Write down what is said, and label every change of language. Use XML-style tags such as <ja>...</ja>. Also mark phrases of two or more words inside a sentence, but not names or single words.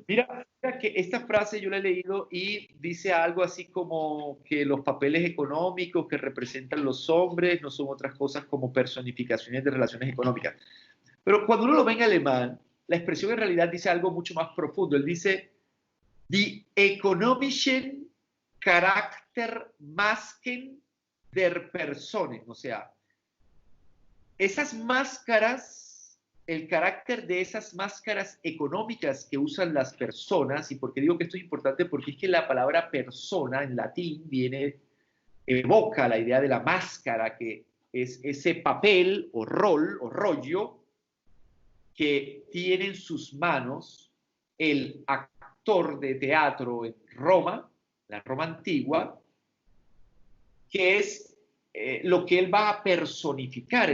<es>Mira que esta frase yo la he leído y dice algo así como que los papeles económicos que representan los hombres no son otras cosas como personificaciones de relaciones económicas. Pero cuando uno lo ve en alemán, la expresión en realidad dice algo mucho más profundo. Él dice,</es> <de>die ökonomischen Charaktermasken der Personen.</de> <es>O sea, esas máscaras, el carácter de esas máscaras económicas que usan las personas, y por qué digo que esto es importante, porque es que la palabra persona en latín evoca la idea de la máscara, que es ese papel o rol o rollo que tiene en sus manos el actor de teatro en Roma, la Roma antigua, que es lo que él va a personificar.</es>